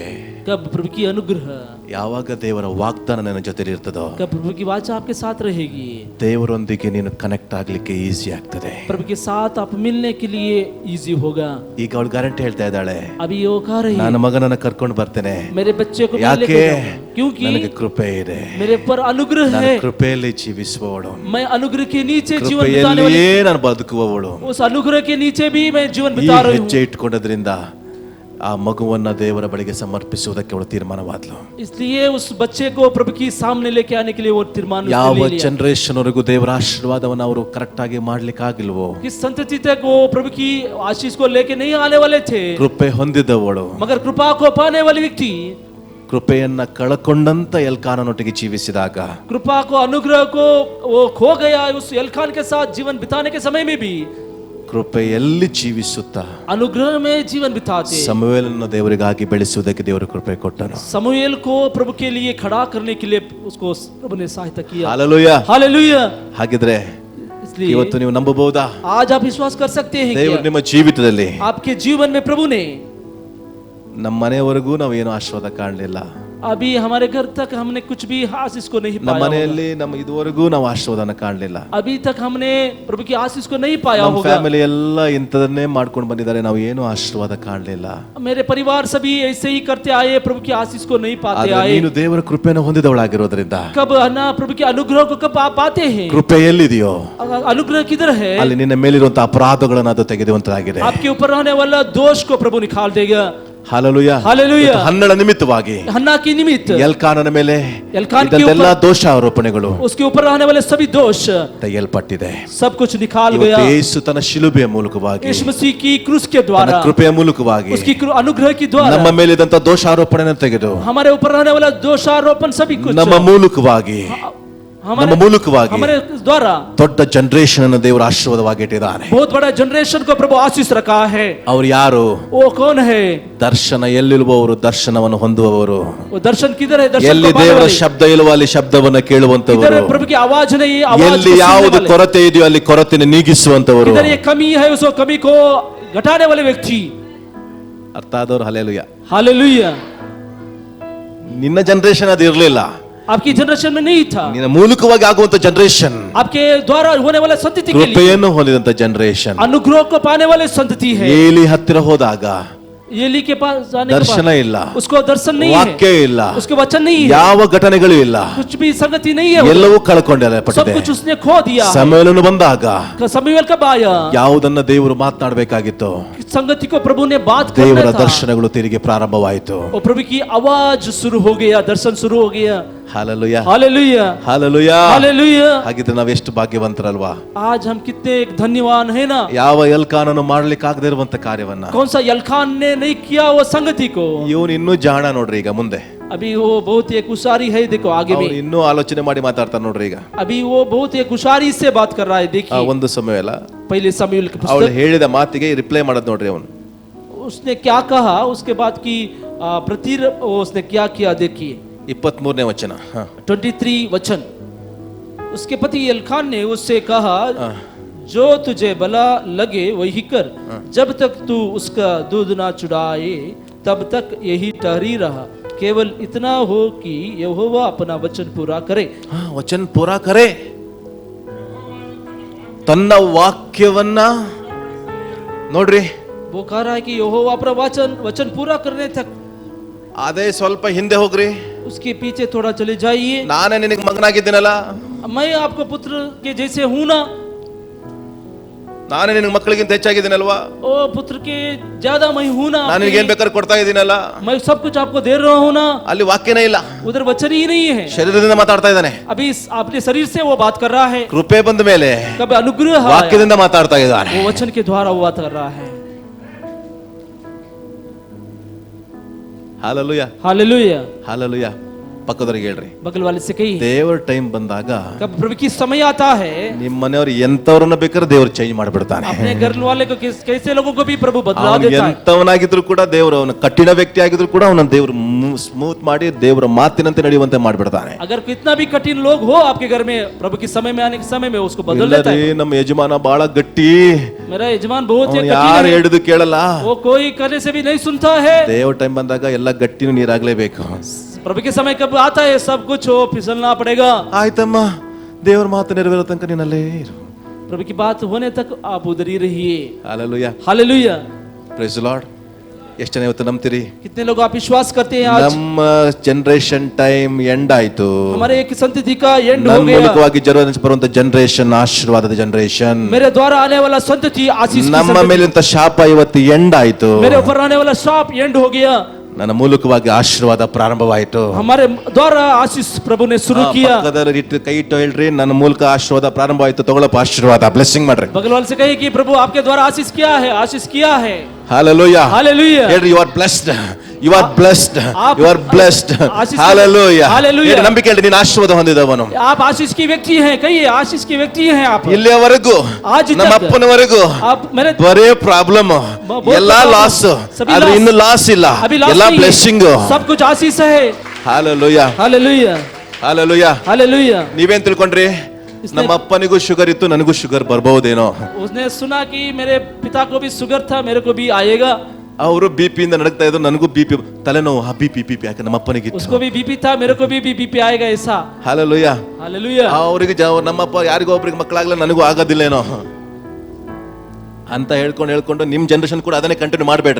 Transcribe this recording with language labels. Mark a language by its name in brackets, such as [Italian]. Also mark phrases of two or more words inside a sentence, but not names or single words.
[Hindi] कब प्रभु की अनुग्रह, [Kannada] ಯಾವಾಗ ದೇವರ ವಾಗ್ದಾನ ನನ್ನ ಜೊತೆ ಇರ್ತದೋ, [Hindi] कब प्रभु की वाचा आपके साथ रहेगी, [Kannada] ದೇವರೊಂದಿಗೆ ನೀನು ಕನೆಕ್ಟ್ ಆಗ್ಲಿಕ್ಕೆ ಈಸಿ ಆಗ್ತದೆ. [Hindi] प्रभु के साथ आप मिलने के लिए इजी होगा. [Kannada] ಈಗ ಅವಳು ಗ್ಯಾರಂಟಿ ಹೇಳ್ತಾ ಇದ್ದಾಳೆ, [Hindi] अभी वो कह रही है, [Kannada] ನಾನು ಮಗನನ್ನ ಕರ್ಕೊಂಡು ಬರ್ತೇನೆ. [Hindi] मेरे बच्चे को मैं [Kannada] ಯಾಕೆ? [Hindi] लेके जाऊंगा. क्योंकि [Kannada] ನನಗೆ ಕೃಪೆ ಇದೆ, [Hindi] मेरे पर अनुग्रह [Kannada] ನಾನು [Hindi] है. [Kannada] ಕೃಪೆಯಲ್ಲಿ ಜೀವಿಸುವವಳು, [Hindi] मैं अनुग्रह के नीचे जीवन बिताने वाली, [Kannada] ಕೃಪೆಯಲ್ಲಿಯೇ ನಾನು ಬದುಕುವವಳು. [Hindi] उस अनुग्रह के नीचे भी मैं जीवन [Kannada] ಈ [Hindi] बिता रही हूँ. [Kannada] ಹೆಜ್ಜೆ ಇಟ್ಕೊಂಡದ್ರಿಂದ ಆ ಮಗುವನ್ನ ದೇವರ ಬಳಿಗೆ ಸಮರ್ಪಿಸುವುದಕ್ಕೆ ಅವಳು ತೀರ್ಮಾನವಾದ್ಲು. [Hindi] इसलिए उस बच्चे को प्रभु की सामने लेके आने के लिए वो तीर्मान [Kannada] ಯಾವ [Hindi] ले लिया. [Kannada] ಜನರೇಷನ್ ವರೆಗೂ ದೇವರ ಆಶೀರ್ವಾದವನ್ನು ಅವರು ಕರೆಕ್ಟ್ ಆಗಿ ಮಾಡ್ಲಿಕ್ಕೆ ಆಗಿಲ್ವೋ, [Hindi] किस संतति तक वो प्रभु की आशीष को लेके नहीं आने वाले थे, [Kannada] ಕೃಪೆ ಹೊಂದಿದವಳು, [Hindi] मगर कृपा को पाने वाली व्यक्ति, [Kannada] ಕೃಪೆಯನ್ನ ಕಳಕೊಂಡಂತ ಎಲ್ಕಾನನೊಟ್ಟಿಗೆ ಜೀವಿಸಿದಾಗ, [Hindi] कृपा को अनुग्रह को वो खो गया उस एलकान के साथ जीवन बिताने के समय में भी [Kannada] ಕೃಪೆಯಲ್ಲಿ ಜೀವಿಸುತ್ತಾ [Hindi] अनुग्रह में जीवन बिताते. [Kannada] ಸಮುವೇಲನ ದೇವರಿಗಾಗಿ ಬೆಳೆಸುವುದಕ್ಕೆ ದೇವರು ಕೃಪೆ ಕೊಟ್ಟನು. [Hindi] समूएल को प्रभु के लिए खड़ा करने के लिए उसको प्रभु ने सहायता किया. [Kannada] ಹಾಲೆಲೂಯಾ. [Hindi] हालेलुया. [Kannada] ಹಾಗಿದ್ರೆ [Hindi] इसलिए [Kannada] ಇವತ್ತು ನೀವು ನಂಬಬಹುದಾ? [Hindi] आज आप विश्वास कर सकते हैं [Kannada] ದೇವರು [Hindi] क्या [Kannada] ನಿಮ್ಮ ಜೀವಿತದಲ್ಲಿ, [Hindi] आपके जीवन में प्रभु ने, [Kannada] ನಮ್ಮ ಮನೆಯವರೆಗೂ ನಾವು ಏನು ಆಶೀರ್ವಾದ ಕಾಣಲಿಲ್ಲ, [Hindi] अभी हमारे घर तक हमने कुछ भी आशीष को नहीं [Kannada] ನಮ್ಮ [Hindi] पाया [Kannada] ಮನೆಯಲ್ಲಿ ನಮ್ಮ ಇದುವರೆಗೂ ನಾವು ಆಶೀರ್ವಾದನ ಕಾಣಲಿಲ್ಲ, [Hindi] होगा. अभी तक हमने प्रभु की आशीष को नहीं पाया [Kannada] ನಮ್ಮ [Hindi] होगा. [Kannada] ಫ್ಯಾಮಿಲಿ ಎಲ್ಲ ಇಂಥದನ್ನೇ ಮಾಡ್ಕೊಂಡು ಬಂದಿದ್ದಾರೆ, ನಾವು ಏನು ಆಶೀರ್ವಾದ ಕಾಣಲಿಲ್ಲ. [Hindi] मेरे परिवार सभी ऐसे ही करते आए, प्रभु की आशीष को नहीं पाते [Kannada] ಆದ್ರೆ [Hindi] आए. [Kannada] ನೀನು ದೇವರ ಕೃಪೆಯನ್ನು ಹೊಂದಿದವಳಾಗಿರೋದ್ರಿಂದ, [Hindi] कब ना प्रभु के अनुग्रह को कब आप पाते हैं, [Kannada] ಕೃಪೆ ಎಲ್ಲಿದೆಯೋ [Hindi] अनुग्रह किधर है, [Kannada] ಅಲ್ಲಿ ನಿನ್ನ ಮೇಲಿರುವಂತಹ ಅಪರಾಧಗಳನ್ನು ಅದು ತೆಗೆದುವಂತಾಗಿದೆ. [Hindi] आपके ऊपर रहने वाला दोष को प्रभु निकाल देगा. [Kannada] ಹಾಲೆಲೂಯಾ. ಹಾಲೆಲೂಯಾ. ಇವತ್ತು ಹನ್ನಳ ನಿಮಿತ್ತವಾಗಿ [Hindi] हन्ना की निमित्त [Kannada] ಎಲ್ಕಾನನ ಮೇಲೆ [Hindi] एल्कान के [Kannada] ಇದ್ದಂತೆಲ್ಲ [Hindi] ऊपर [Kannada] ದೋಷಾರೋಪಣೆಗಳು [Hindi] उसके ऊपर रहने वाले सभी दोष [Kannada] ತೆಗೆಯಲ್ಪಟ್ಟಿದೆ. [Hindi] सब कुछ निकाल गया। [Kannada] ಇವತ್ತು ಯೇಸು ತನ್ನ ಶಿಲುಬೆಯ ಮೂಲಕವಾಗಿ, [Hindi] यीशु मसीह की क्रूस के [Kannada] ತನ್ನ [Hindi] द्वारा, [Kannada] ಕೃಪೆಯ ಮೂಲಕವಾಗಿ [Hindi] उसकी अनुग्रह के द्वारा [Kannada] ನಮ್ಮ ಮೇಲಿದ್ದಂತ ದೋಷಾರೋಪಣೆಯನ್ನು ತೆಗೆದು [Hindi] हमारे ऊपर रहने वाला दोषारोपण सभी कुछ [Kannada] ನಮ್ಮ ಮೂಲಕವಾಗಿ ನಮ್ಮ ಮೂಲಕವಾಗಿ [Hindi] हमारे द्वारा [Kannada] ದೊಡ್ಡ ಜನರೇಷನ್ ಅನ್ನು ದೇವರು ಆಶೀರ್ವಾದವಾಗಿ ಇಟ್ಟಿದ್ದಾನೆ. [Hindi] बहुत बड़ा जनरेशन को प्रभु आशीष रखा है। [Kannada] ಅವ್ರು ಯಾರು? [Hindi] वो कौन है? [Kannada] ದರ್ಶನ ಎಲ್ಲಿರುವವರು ದರ್ಶನವನ್ನು ಹೊಂದುವವರು. [Hindi] वो दर्शन किधर है? दर्शन [Kannada] ಎಲ್ಲಿ [Hindi] को पाने [Kannada] ದೇವರ [Hindi] वाले। [Kannada] ಶಬ್ದ ಇಲ್ಲವೋ ಅಲ್ಲಿ ಶಬ್ದವನ್ನು [Hindi] किधर [Kannada] ಕೇಳುವಂತವರು. [Hindi] है प्रभु की आवाज नहीं, आवाज [Kannada] ಎಲ್ಲಿ [Hindi] को सुनने [Kannada] ಯಾವುದು [Hindi] वाले। [Kannada] ಕೊರತೆ ಇದೆಯೋ ಅಲ್ಲಿ ಕೊರತೆಯನ್ನು ನೀಗಿಸುವಂತವರು. [Hindi] किधर ये कमी है उसको कमी को घटाने वाले व्यक्ति। [Kannada] ಅರ್ಥ ಆದವರು ಹಲ್ಲೆಲೂಯಾ. [Hindi] हालेलुया। [Kannada] ನಿನ್ನ ಜನರೇಷನ್ ಅದು ಇರಲಿಲ್ಲ, [Hindi] आपकी जनरेशन में नहीं था। [Kannada] ನಿನ್ನ ಮೂಲಕವಾಗಿ ಆಗುವಂತ ಜನರೇಷನ್, [Hindi] आपके द्वारा होने वाला संतति के लिए [Kannada] ಕೃಪೆಯನ್ನು ಹೊಂದಿದಂತ ಜನರೇಷನ್. [Hindi] अनुग्रह को पाने वाले संतति है। [Kannada] ಏಲಿ ಹತ್ತಿರ ಹೋದಾಗ [Hindi] एली के पास जाने के [Kannada] ದರ್ಶನ [Hindi] बाद [Kannada] ಇಲ್ಲ, [Hindi] उसको दर्शन नहीं [Kannada] ವಾಕ್ಯ [Hindi] है, [Kannada] ಇಲ್ಲ, [Hindi] उसके वचन नहीं है, [Kannada] ಯಾವ ಘಟನೆಗಳು ಇಲ್ಲ, [Hindi] कुछ भी संगति नहीं है, [Kannada] ಎಲ್ಲವೂ [Hindi] सब [Kannada] ಕಳ್ಕೊಂಡಲ್ಪಟ್ಟಿದೆ. [Hindi] कुछ उसने खो दिया। [Kannada] ಸಮಯವನ್ನು ಬಂದಾಗ [Hindi] समूएल कब आया? [Kannada] ಯಾವುದನ್ನ ದೇವರು ಮಾತನಾಡಬೇಕಾಗಿತ್ತು, [Hindi] संगति को प्रभु ने बात [Kannada] ದೇವರ [Hindi] करना था। [Kannada] ದರ್ಶನಗಳು ತಿರುಗಿ ಪ್ರಾರಂಭವಾಯಿತು. [Hindi] और प्रभु की आवाज शुरू हो गया, दर्शन शुरू हो गया। [Kannada] ಹಾಲೆಲೂಯಾ, [Hindi] हालेलुया, [Kannada] ಹಾಲೆಲೂಯಾ. [Hindi] हालेलुया। [Kannada] ಹಾಗಿದ್ರೆ ನಾವೆಷ್ಟು ಭಾಗ್ಯವಂತರಲ್ವಾ? [Hindi] आज हम कितने एक धन्यवान है ना। [Kannada] ಯಾವ ಎಲ್ಕಾನನು ಮಾಡ್ಲಿಕ್ಕೆ ಆಗದೆ ಇರುವಂತ ಕಾರ್ಯವನ್ನ [Hindi] कौन सा एल्कान ने नहीं किया वो संगति को। [Kannada] ಇವನು ಇನ್ನೂ ಜಾಣ ನೋಡ್ರಿ. ಈಗ ಮುಂದೆ [Hindi] अभी वो बहुत एक उसारी है, देखो आगे [Kannada] ಅವ್ನು [Hindi] में [Kannada] ಇನ್ನೂ ಆಲೋಚನೆ ಮಾಡಿ ಮಾತಾಡ್ತಾನೆ ನೋಡ್ರಿ. ಈಗ [Hindi] अभी वो बहुत एक उसारी से बात कर रहा है। देखिए [Kannada] ಒಂದು ಸಮಯ ಅಲ್ಲ, [Hindi] पहले समूएल की [Kannada] ಅವಳು [Hindi] पुस्तक [Kannada] ಹೇಳಿದ ಮಾತಿಗೆ ರಿಪ್ಲೈ ಮಾಡೋದು ನೋಡ್ರಿ. ಅವನು [Hindi] उसने क्या कहा, उसके बाद की उसने क्या किया देखिए [Kannada] 23ನೇ ವಚನ. [Hindi] 23 वचन। उसके पति एल्कान ने उससे कहा, जो तुझे भला लगे वही कर, जब तक तू उसका दूध ना चुराए तब तक यही ठहरी रहा, केवल इतना हो कि यहोवा अपना वचन पूरा करे। वचन पूरा करे. [Kannada] ತನ್ನ ವಾಕ್ಯವನ್ನ ನೋಡ್ರಿ, [Hindi] वो कह रहा है कि यहोवा अपना वचन पूरा करने तक। [Kannada] ಅದೇ ಸ್ವಲ್ಪ ಹಿಂದೆ ಹೋಗ್ರಿ. [Hindi] उसके पीछे थोड़ा चले जाइए। [Kannada] ನಾನೇ ನಿನಗೆ ಮಗನಾಗಿದ್ದೀನಲ್ಲ, [Hindi] मैं आपको पुत्र के जैसे हूं ना, [Kannada] ನಾನೇ ನಿನಗೆ ಮಕ್ಕಳಿಗಿಂತ ಹೆಚ್ಚಾಗಿದ್ದೀನಲ್ವಾ, [Hindi] ओ पुत्र के ज्यादा मैं हूं ना, [Kannada] ನಾನು ನಿನಗೆ ಏನ್ ಬೇಕಾದ್ರೂ ಕೊಡ್ತಾ ಇದ್ದೀನಲ್ಲ. [Hindi] मैं सब कुछ आपको दे रहा हूं ना। [Kannada] ಅಲ್ಲಿ ವಾಕ್ಯನೇ ಇಲ್ಲ, [Hindi] उधर वचन ही नहीं है, [Kannada] ಶರೀರದಿಂದ ಮಾತಾಡ್ತಾ ಇದ್ದಾನೆ. [Hindi] अभी अपने शरीर से वो बात कर रहा है। [Kannada] ಕೃಪೆ ಬಂದ ಮೇಲೆ [Hindi] कभी अनुग्रह आया, [Kannada] ವಾಕ್ಯದಿಂದ ಮಾತಾಡ್ತಾ ಇದ್ದಾನೆ. [Hindi] वो वचन के द्वारा वो बात कर रहा है। [Kannada] ಹಾಲೆಲೂಯಾ, [Hindi] हालेलुया। [Kannada] ಹಾಲೆಲೂಯಾ. ಪಕ್ಕದವರಿಗೆ ಹೇಳ್ರಿ, [Hindi] बगल वाले से कही, [Kannada] ದೇವರ ಟೈಮ್ ಬಂದಾಗ [Hindi] कब प्रभु की समय आता है, [Kannada] ನಿಮ್ಮ ಮನೆಯವರು ಎಂತವ್ರನ್ನ ಬೇಕಾದ್ರೆ ದೇವ್ರು ಚೇಂಜ್ ಮಾಡಿಬಿಡ್ತಾನೆ. [Hindi] अपने घर वाले को कैसे लोगों को भी प्रभु बदला [Kannada] ಅವನು [Hindi] देता है। [Kannada] ಎಂತವನಾಗಿದ್ರು ಕೂಡ ದೇವರು, ಅವನ ಕಠಿಣ ವ್ಯಕ್ತಿ ಆಗಿದ್ರು ಕೂಡ ಅವನ ದೇವರು ಸ್ಮೂತ್ ಮಾಡಿ ದೇವರ ಮಾತಿನಂತೆ ನಡೆಯುವಂತೆ ಮಾಡಿಬಿಡ್ತಾನೆ. [Hindi] अगर कितना भी कठिन लोग हो आपके घर में, प्रभु के समय में आने के समय में उसको बदल देता है। [Kannada] ನಮ್ಮ ಯಜಮಾನ ಬಹಳ ಗಟ್ಟಿ, [Hindi] मेरा यजमान बहुत ही [Kannada] ಯಾರು [Hindi] कठिन है, [Kannada] ಹೇಳಿದ್ದು ಕೇಳಲ್ಲ. [Hindi] वो कोई करने से भी नहीं सुनता है। [Kannada] ದೇವ್ರ ಟೈಮ್ ಬಂದಾಗ ಎಲ್ಲ ಗಟ್ಟಿನೂ ನೀರಾಗ್ಲೇಬೇಕು. [Hindi] प्रभु के समय कब आता है, सब कुछ हो फिसलना पड़ेगा। [Kannada] ಆಯ್ತಮ್ಮ, ದೇವ್ರ ಮಾತು ನೆರವೇರೋ ತನಕ ನೀನಲ್ಲೇ ಇರು. [Hindi] प्रभु की बात होने तक आप उधर ही रहिए। [Kannada] ಹಾಲೆಲೂಯಾ, [Hindi] हालेलुया। [English] Praise the Lord. [Kannada] ಎಷ್ಟು ಜನ ಇವತ್ತು ನಂಬ್ತೀರಿ? [Hindi] कितने लोग आप विश्वास करते हैं आज [Kannada] ನಮ್ಮ [English] generation time end [Kannada] ಆಯ್ತು. [Hindi] हमारे एक संतति का एंड हो [Kannada] ನನ್ನ [Hindi] गया। [Kannada] ಮೂಲಕವಾಗಿ ಬರುವಂತ ಜನರೇಷನ್ ಆಶೀರ್ವಾದದ ಜನರೇಷನ್. [Hindi] मेरे द्वारा आने वाला संतति आशीष की [Kannada] ನಮ್ಮ [Hindi] संतति। [Kannada] ಮೇಲಿಂತ ಶಾಪ ಇವತ್ತು ಎಂಡ್ ಆಯ್ತು. [Hindi] मेरे ऊपर आने वाला शाप एंड हो गया। [Kannada] ನನ್ನ ಮೂಲಕವಾಗಿ ಆಶೀರ್ವಾದ ಪ್ರಾರಂಭವಾಯಿತು. [Hindi] हमारे द्वारा आशीष प्रभु ने शुरू किया। [Kannada] ಪಕ್ಕದಲ್ಲಿ ಕೈ ಇಟ್ಟು ಹೇಳ್ರಿ, ನನ್ನ ಮೂಲಕ ಆಶೀರ್ವಾದ ಪ್ರಾರಂಭವಾಯಿತು, ತಗೊಳ್ಳಪ್ಪ ಆಶೀರ್ವಾದ, ಬ್ಲೆಸ್ಸಿಂಗ್ ಮಾಡ್ರಿ. [Hindi] बगल वाले से कहिए कि प्रभु आपके द्वारा आशीष किया है, आशीष किया है। [Kannada] ಹಾಲೆಲೂಯಾ, [Hindi] हालेलुया। [Kannada] ಹೇಳ್ರಿ, [English] You are blessed, you are blessed, [Hindi] आप [English] You are blessed. [Hindi] आशीष- [Kannada] ಹಾಲೆಲೂಯಾ, [Hindi] हालेलुया। [Kannada] ಹೇಳ್ರಿ, ನಂಬಿಕೆ ಹೇಳ್ರಿ, ನೀನು ಆಶೀರ್ವಾದ ಹೊಂದಿದವನು. [Hindi] आप आशीष की व्यक्ति हैं, कहिए आशीष की व्यक्ति हैं आप। [Kannada] ಇಲ್ಲಿಯವರೆಗೂ [Hindi] आज तक [Kannada] ನಮ್ಮ ಅಪ್ಪನವರೆಗೂ [Hindi] आप मेरे [Kannada] ಬರೇ ಪ್ರಾಬ್ಲಮ್, [Hindi] बहुत [Kannada] ಎಲ್ಲಾ [Hindi] problem, [Kannada] ಲಾಸ್, [Hindi] सभी [Kannada] ಆದ್ರೆ [Hindi] loss, [Kannada] ಇನ್ನು ಲಾಸ್ ಇಲ್ಲ, [Hindi] अभी loss [Kannada] ಎಲ್ಲಾ [Hindi] नहीं है, [Kannada] ಬ್ಲೆಸ್ಸಿಂಗ್. [Hindi] सब कुछ आशीष है। [Kannada] ಹಾಲೆಲೂಯಾ, [Hindi] हालेलुया, [Kannada] ಹಾಲೆಲೂಯಾ. [Hindi] हालेलुया। [Kannada] ನೀವೇನ್ ತಿಳ್ಕೊಂಡ್ರಿ? ನಮ್ಮ ಅಪ್ಪನಿಗೂ ಶುಗರ್ ಇತ್ತು, ನನಗೂ ಶುಗರ್ ಬರ್ಬಹುದೇನೋ. [Hindi] उसने सुना कि मेरे पिता को भी शुगर था, मेरे को भी आएगा। [Kannada] ಅವರು ಬಿಪಿ ಇಂದ ನಡಕ್ತಾ ಇದ್ರು, ನನಗೂ ಬಿಪಿ, ತಲೆನೋವು, ಬಿಪಿ ಯಾಕೆ ನಮ್ಮ ಅಪ್ಪನಿಗಿತ್ತು. [Hindi] उसको भी बीपी था, मेरे को भी बीपी आएगा ऐसा। [Kannada] ಹಾಲೆಲೂಯಾ. [Hindi] हालेलुया। [Kannada] ಅವರಿಗೆ ನಮ್ಮಪ್ಪ ಯಾರಿಗೋ ಒಬ್ರಿಗೆ ಮಕ್ಕಳಾಗ್ಲ, ನನಗೂ ಆಗೋದಿಲ್ಲೇನೋ ಅಂತ ಹೇಳ್ಕೊಂಡು ನಿಮ್ ಜನರೇಷನ್ ಕೂಡ ಅದನ್ನೇ ಕಂಟಿನ್ಯೂ ಮಾಡಬೇಡ್ರಿ.